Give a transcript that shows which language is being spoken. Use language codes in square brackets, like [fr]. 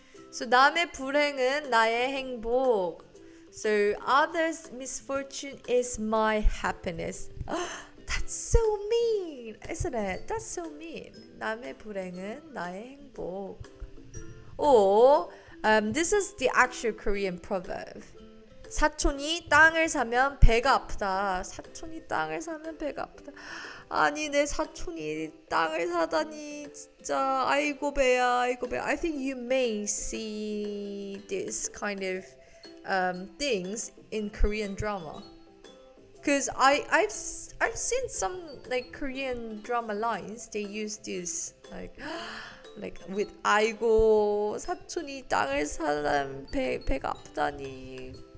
[ko] So 남의 불행은 나의 행복. [en] So others' misfortune is my happiness. That's so mean, isn't it? That's so mean. [ko] 남의 불행은 나의 행복. [en] Or this is the actual Korean proverb. [ko] 사촌이 땅을 사면 배가 아프다. 사촌이 땅을 사면 배가 아프다. 아니 내 사촌이 땅을 사다니 진짜 아이고 배야. [en] I think you may see this kind of things in Korean drama, because I've seen some like Korean drama lines. They use this like with [ko] 아이고 사촌이 땅을 사면 배가 아프다니.